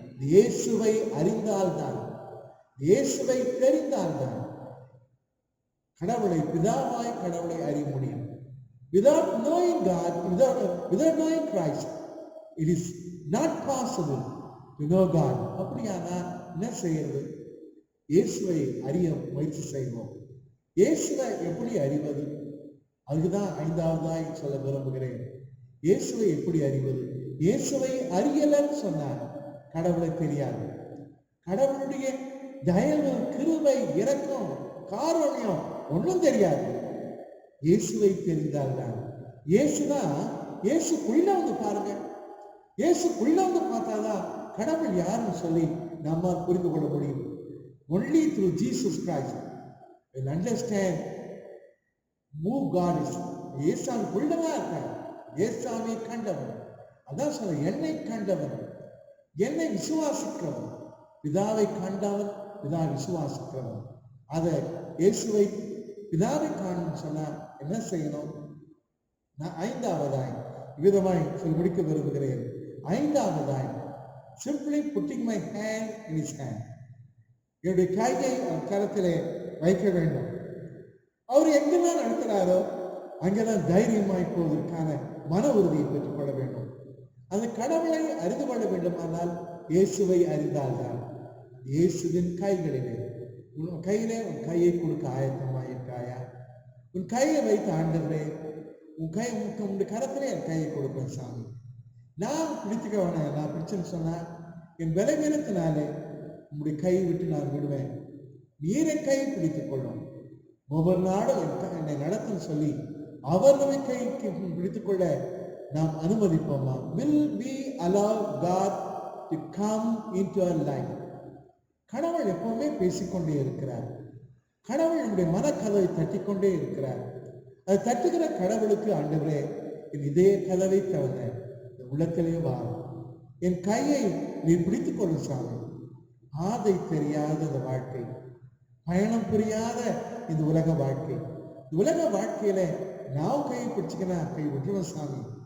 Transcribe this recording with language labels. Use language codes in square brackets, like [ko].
[ta] இயேசுவை அறிந்தால்தான், இயேசுவை தெரிந்தால்தான் கடவுளை பிதாவாய் கடவுளை அறிய முடியும். [en] Without knowing God, without knowing Christ, it is not possible to know God. [ta] அப்படியானா என்ன செய்யறது? இயேசுவை அறிய முயற்சி செய்வோம். இயேசுவை எப்படி அறிவது? அதுதான் 5ஆவதாய் சொல்ல விரும்புகிறேன். இயேசுவை எப்படி அறிவது? இயேசுவை அறியலன்னு சொன்னார் கடவுளை தெரியாது. கடவுளுடைய தயவு, கிருபை, இரக்கம், காருண்யம் ஒன்றும் தெரியாது. இயேசுவை தெரிந்தால்தான். இயேசுதான், இயேசுக்குள்ள வந்து பாருங்க, இயேசுக்குள்ள வந்து பார்த்தாதான் கடவுள் யாருன்னு சொல்லி நம்ம புரிந்து கொள்ள முடியும். [en] Only through Jesus Christ will understand who God is. [ta] இயேசுக்குள்ளதான் இருக்கார். இயேசுவை கண்டவன், அதான் சொல்ல, என்னை கண்டவன், என்னை விசுவாசிக்கிறவன், பிதாவை கண்டவன், பிதா விசுவாசிக்கிறவன். அதை இயேசுவை பிதாவை காணும் சொன்னா என்ன செய்யணும்? நான் 5ஆவதாய் விதமாய் சொல்லி முடிக்க விரும்புகிறேன். 5ஆவதாய் [en] simply putting my hand in his hand. [ta] என்னுடைய கையை கரத்திலே வைக்க வேண்டும். அவர் எங்கெல்லாம் நடத்துறாரோ அங்கெல்லாம் தைரியமாய் போவதற்கான மன உறுதியை பெற்றுக்கொள்ள வேண்டும். அந்த கடவுளை அறிந்து கொள்ள வேண்டுமானால் இயேசுவை அறிந்தால்தான். இயேசுவின் கைகளிலே, உன் கையிலே உன் கையை கொடுக்க ஆயத்தமாயிருக்காயா? உன் கையை வைத்து, ஆண்டவரே உன் கரத்திலே என் கையை கொடுப்பேன் சாமி, நான் பிடித்துக்க வேணாம், நான் பிடிச்சுன்னு சொன்னா என் பலவீனத்தினாலே உங்களுடைய கையை விட்டு நான் விடுவேன். நீரை கையை பிடித்துக் கொள்ளும். ஒவ்வொரு நாளும் என்னை நடத்துன்னு சொல்லி அவர் நம்மை கைக்கு பிடித்துக் கொள்ள நாம் அனுமதிப்போமா? [en] Will we allow God to come into our life? [ta] கடவுள் எப்பவுமே பேசிக்கொண்டே இருக்கிறார். கடவுள் நம்முடைய மனக்கதவை தட்டிக்கொண்டே இருக்கிறார். அது தட்டுகிற கடவுளுக்கு, ஆண்டவரே என் இதே கதவை தவிர உள்ளத்திலே வாரும், என் கையை நீ பிடித்துக் கொள்ளும் சாமி. பாதை தெரியாத இந்த வாழ்க்கை, பயணம் புரியாத இந்த உலக வாழ்க்கை, இந்த உலக வாழ்க்கையில நான் கையை பிடிச்சுக்கினா கை விட்டுருவேன் சாமி.